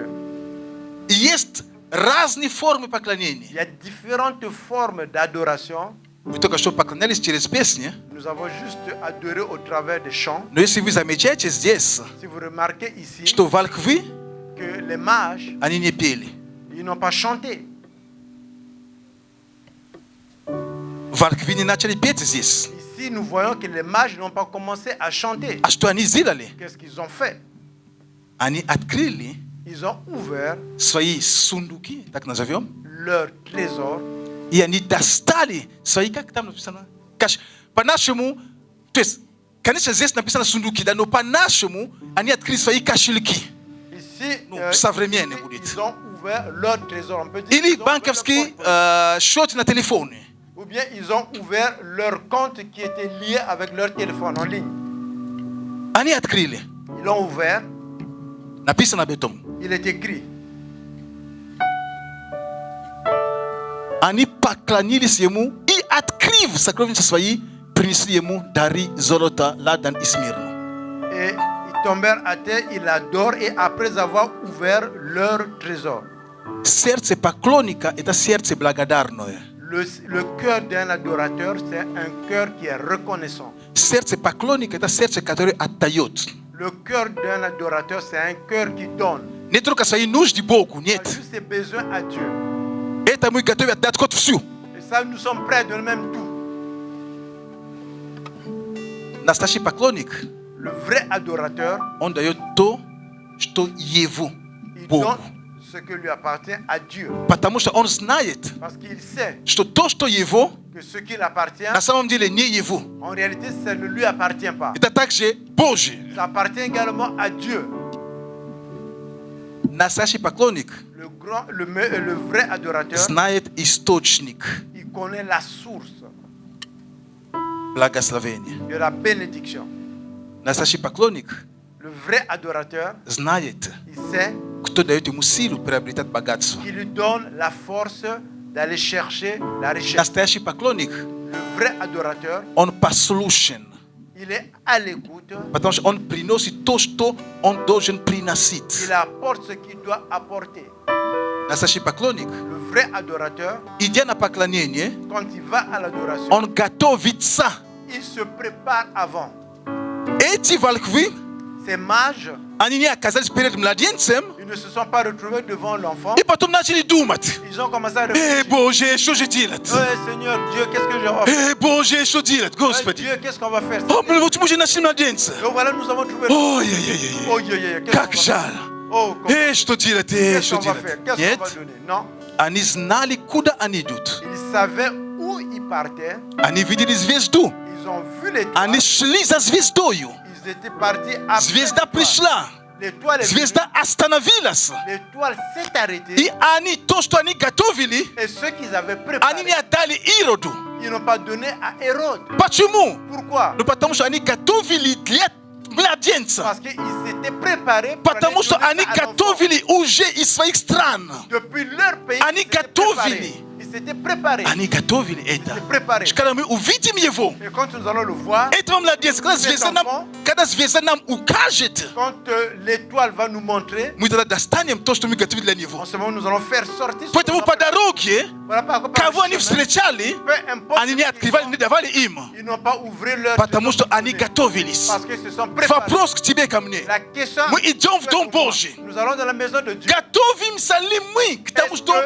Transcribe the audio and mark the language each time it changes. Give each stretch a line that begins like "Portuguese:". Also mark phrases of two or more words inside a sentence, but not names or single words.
Russian: Есть разные формы поклонения.
French: Il y a différentes formes d'adoration.
Russian: Мы только что поклонялись через песни.
French: Nous avons juste adoré au travers des chants.
Russian: Но если вы замечаете здесь,
French: Si vous remarquez ici
Russian: что волхвы,
French: que les mages,
Russian: они не пели.
French: ils n'ont pas chanté.
Russian: Волхвы не начали петь здесь.
French: Ici, nous voyons que les mages n'ont pas commencé à chanter.
Russian: А что они сделали?
French: Qu'est-ce qu'ils ont fait?
Russian: Они открыли
French: Ils ont ouvert
Russian: свои сундуки, так назовем,
French: leur trésor.
Russian: и они достали свои, как там написано, по-нашему, то есть, конечно, здесь написано сундуки, да, но по-нашему они открыли свои кошельки.
French: Ici,
Russian: современный будет.
French: ils ont ouvert leur trésor. On peut dire
Russian: Или
French: qu'ils ont ouvert
Russian: банковский
French: leur compte.
Russian: счет на телефоне.
French: Ou bien ils ont ouvert leur compte qui était lié avec leur téléphone en ligne.
Russian: Они открыли.
French: Ils l'ont ouvert.
Russian: Написано об этом.
French: Il est écrit.
Russian: Они поклонились ему и, открыв сокровища свои, принесли ему дары золота, ладан и смирну.
French: Et ils tombèrent à terre, ils l'adorent et après avoir ouvert leur trésor.
Russian: Сердце поклонника – это сердце благодарное.
French: Le cœur d'un adorateur, c'est un cœur qui est reconnaissant.
Russian: Сердце поклонника – это сердце, которое отдает.
French: Le cœur d'un adorateur, c'est un cœur qui donne.
Russian: Не только свои нужды Богу,
French: Il a
Russian: нет.
French: juste ses besoins à Dieu.
Russian: Это мы готовы отдать Господу всю.
French: Ça, nous sommes prêts à donner même tout.
Russian: Настоящий поклонник.
French: Le vrai adorateur,
Russian: Он даёт то что его.
French: il
Russian: Bogu.
French: donne ce que lui appartient à Dieu.
Russian: Потому что он знает,
French: Parce qu'il sait
Russian: что то, что его,
French: que ce qui appartient,
Russian: на самом деле не его.
French: en réalité, ça ne lui appartient pas.
Russian: Это также Божье.
French: Ça appartient également à Dieu.
Russian: Настоящий поклонник
French: Le vrai adorateur,
Russian: знает источник
French: il connaît la source
Russian: благословения.
French: de la bénédiction.
Russian: Настоящий поклонник
French: Le vrai adorateur,
Russian: знает,
French: il sait
Russian: кто дает ему силу приобретать богатство.
French: qu'il lui donne la force d'aller chercher la richesse.
Russian: Настоящий поклонник,
French: Le vrai adorateur,
Russian: он послушен,
French: il est à l'écoute,
Russian: потому что он приносит то, что он должен приносить.
French: il apporte ce qu'il doit apporter.
Russian: Настоящий поклонник,
French: Le vrai adorateur,
Russian: идя на поклонение,
French: quand il va à l'adoration,
Russian: он готовится.
French: il se prépare avant.
Russian: Эти волхвы,
French: Ces mages,
Russian: они не оказались перед младенцем,
French: ils ne se sont pas retrouvés devant l'enfant.
Russian: и потом начали думать.
French: Ils ont commencé à réfléchir.
Russian: Боже, что же делать?
French: Seigneur Dieu, qu'est-ce que je vais faire?
Russian: Боже, что делать, Господи?
French: Dieu, qu'est-ce qu'on va faire?
Russian: Почему же нашли младенца?
French: Donc voilà, nous avons trouvé.
Russian: Ой-ой-ой,
French: Oh, qu'est-ce
Russian: как
French: qu'on va
Russian: жаль.
French: faire? Oh, comment-
Russian: Что делать,
French: qu'est-ce
Russian: что
French: qu'on va
Russian: делать?
French: faire? Qu'est-ce
Russian: Нет,
French: qu'on va donner? Non.
Russian: они знали, куда они идут.
French: Ils savaient où ils partaient.
Russian: Они видели звезду.
French: Ils ont vu l'étoile.
Russian: Они шли за звездою.
French: Ils étaient partis après
Russian: Звезда
French: l'étoile.
Russian: пришла.
French: L'étoile est venue.
Russian: Звезда остановилась.
French: L'étoile s'est arrêtée.
Russian: И они, то, что они готовили,
French: Et ceux qu'ils avaient
Russian: они не
French: préparé,
Russian: отдали Ироду.
French: ils n'ont pas donné à Hérode.
Russian: Почему?
French: Pourquoi?
Russian: Ну, потому что они готовили для младенца.
French: Parce qu'ils s'étaient préparés pour aller
Russian: Потому что
French: donner
Russian: они
French: ça à l'enfant.
Russian: готовили уже из своих стран.
French: Depuis leur pays,
Russian: Они
French: ils s'étaient
Russian: готовили.
French: préparés. Ils s'étaient préparés.
Russian: Они готовили это.
French: Ils s'étaient préparés.
Russian: Когда мы увидим его,
French: Et quand nous allons le voir,
Russian: этого младенца, когда звезда нам укажет,
French: quand l'étoile va nous montrer,
Russian: мы тогда достанем то, что мы готовили для него.
French: en ce moment, nous allons faire sortir.
Russian: Поэтому по дороге,
French: Voilà, par
Russian: кого они
French: chemin,
Russian: встречали,
French: peu importe
Russian: они
French: ce
Russian: не
French: qu'ils
Russian: открывали,
French: font,
Russian: не давали им.
French: ils n'ont pas ouvert leur
Russian: Потому что они
French: donné.
Russian: готовились.
French: Parce qu'ils se sont préparés.
Russian: Вопрос к тебе, ко мне.
French: La question,
Russian: Мы идем в
French: c'est
Russian: Дом
French: pour moi.
Russian: Божий.
French: Nous allons dans la maison de Dieu
Russian: Готовимся ли мы к тому,
French: Est-ce
Russian: что
French: que